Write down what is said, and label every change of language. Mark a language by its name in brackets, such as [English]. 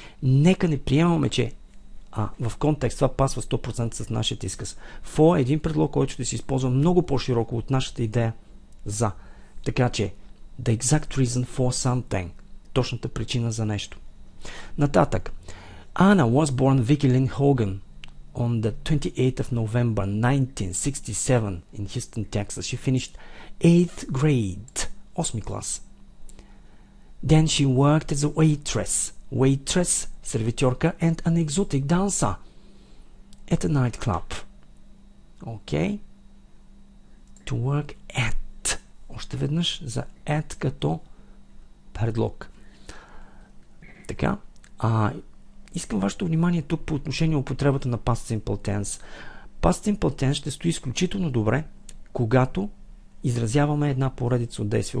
[Bulgarian] Нека не приемаме, че в контекст това пасва 100% с нашия изказ. For е един предлог, който ще се използва много по-широко от нашата идея за. Така че [English] the exact reason for something. [Bulgarian] Точната причина за нещо. Нататък. [English] Anna was born Vicky Lynn Hogan on the 28th of November 1967 in Houston, Texas. She finished 8th grade. [Bulgarian] 8 клас. [English] Then she worked as a waitress, сервитьорка, and an exotic dancer at a nightclub. Okay? To work at. [Bulgarian] Още веднъж за at като предлог. Така. Искам вашето внимание тук по отношение употребата на Past Simple Tense. Past Simple Tense ще стои изключително добре, когато изразяваме една поредица от действия.